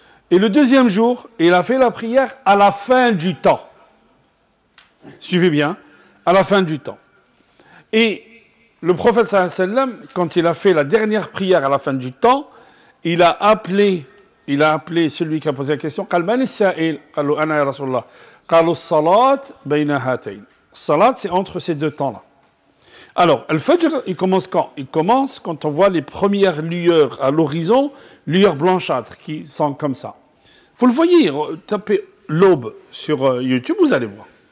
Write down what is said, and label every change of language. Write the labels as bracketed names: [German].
[French] Et le deuxième jour, il a fait la prière à la fin du temps. Suivez bien, à la fin du temps. Et le prophète sallallahu alayhi wa sallam, quand il a fait la dernière prière à la fin du temps, il a appelé celui qui a posé la question. [Arabic] قال من السائل؟ قالوا أنا يا رسول الله. قالوا الصلاة بين هاتين. [French] Salat, c'est entre ces deux temps-là. Alors, Al-Fajr, il commence quand? Il commence quand on voit les premières lueurs à l'horizon, lueurs blanchâtres qui sont comme ça. Vous le voyez, tapez l'aube sur YouTube, vous allez voir.